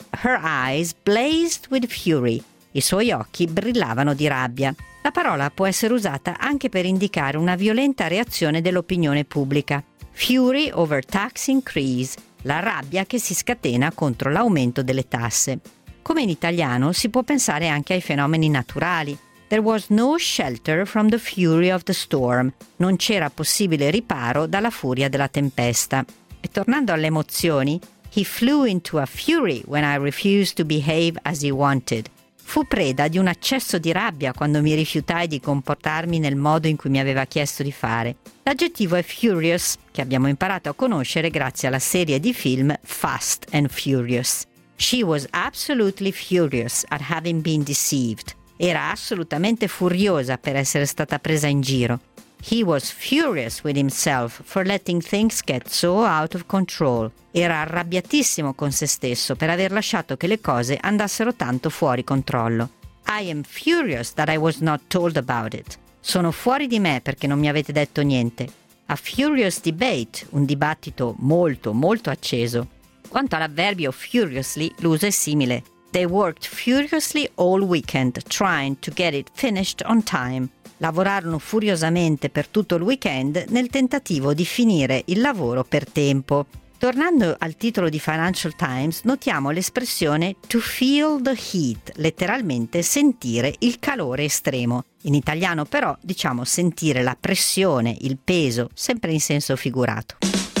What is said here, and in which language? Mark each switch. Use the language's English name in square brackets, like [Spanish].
[English] Her eyes blazed with fury. [Italian] I suoi occhi brillavano di rabbia. La parola può essere usata anche per indicare una violenta reazione dell'opinione pubblica. [English] Fury over tax increase. [Italian] La rabbia che si scatena contro l'aumento delle tasse. Come in italiano, si può pensare anche ai fenomeni naturali. [English] There was no shelter from the fury of the storm. [Italian] Non c'era possibile riparo dalla furia della tempesta. E tornando alle emozioni, [English] he flew into a fury when I refused to behave as he wanted. [Italian] Fu preda di un accesso di rabbia quando mi rifiutai di comportarmi nel modo in cui mi aveva chiesto di fare. L'aggettivo è furious, che abbiamo imparato a conoscere grazie alla serie di film Fast and Furious. [English] She was absolutely furious at having been deceived. [Italian] Era assolutamente furiosa per essere stata presa in giro. [English] He was furious with himself for letting things get so out of control. [Italian] Era arrabbiatissimo con se stesso per aver lasciato che le cose andassero tanto fuori controllo. [English] I am furious that I was not told about it. [Italian] Sono fuori di me perché non mi avete detto niente. [English] A furious debate, [Italian] un dibattito molto, molto acceso. Quanto all'avverbio furiously, l'uso è simile. [English] They worked furiously all weekend, trying to get it finished on time. [Italian] Lavorarono furiosamente per tutto il weekend nel tentativo di finire il lavoro per tempo. Tornando al titolo di Financial Times, notiamo l'espressione [English] to feel the heat, [Italian] letteralmente sentire il calore estremo. In italiano però diciamo sentire la pressione, il peso, sempre in senso figurato.